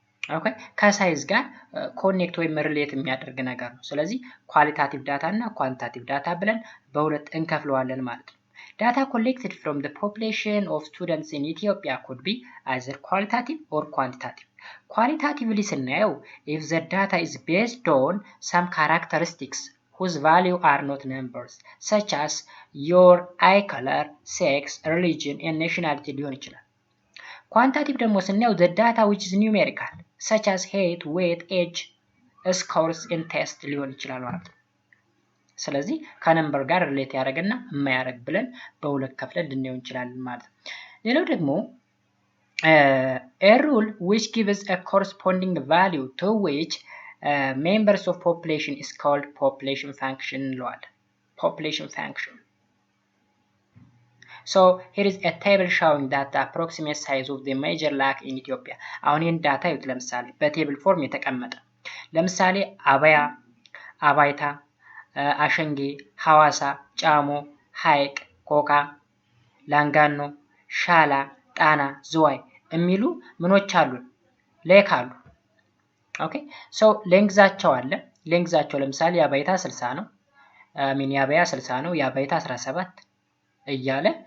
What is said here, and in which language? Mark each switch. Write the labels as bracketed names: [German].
[Amharic] ኦኬ ከሳይዝ ጋር ኮኔክት ወይም ሪሌት የሚያደርግ ነገር ነው። ስለዚህ ኳሊታቲቭ ዳታ እና ኳንቲታቲቭ ዳታ ብለን በሁለት እንከፍለዋለን ማለት ነው። [English] Data collected from the population of students in Ethiopia could be either qualitative or quantitative. Qualitatively [Amharic] ስናየው [English] if the data is based on some characteristics whose value are not numbers such as your eye color, sex, religion and nationality [Amharic] ሊሆን ይችላል። [English] Quantitative [Amharic] ደግሞ ስናየው [English] the data which is numerical such as height, weight, age, scores and test [Amharic] ሊሆን ይችላል ማለት ነው። ስለዚህ ከነምበር ጋር ሪሌት ያደርግና የማያደርግ ብለን በሁለት ከፍለን ልናየው እንችላለን ማለት ነው። [English] ሌላው ደግሞ a rule which gives a corresponding value to which members of population is called population function [Amharic] እንለዋለን። [English] population function. So here is a table showing that the approximate size of the major lake in Ethiopia. [Amharic] አሁን ይህን ዳታ ይዩት። ለምሳሌ በቴብል ፎርም የተቀመጠ ለምሳሌ አባያ፣ አባይታ፣ አሸንጌ፣ ሐዋሳ፣ ጫሞ፣ ሐይቅ፣ ቆቃ፣ ላንጋኖ፣ ሻላ፣ ጣና፣ ዝዋይ የሚሉ ምኖች አሉ ሌክ አሉ። ኦኬ ሶ ሌንግዛቸው አለ። ሌንግዛቸው ለምሳሌ የአባይታ 60 ነው፣ የአባያ 60 ነው፣ የአባይታ 17 እያለ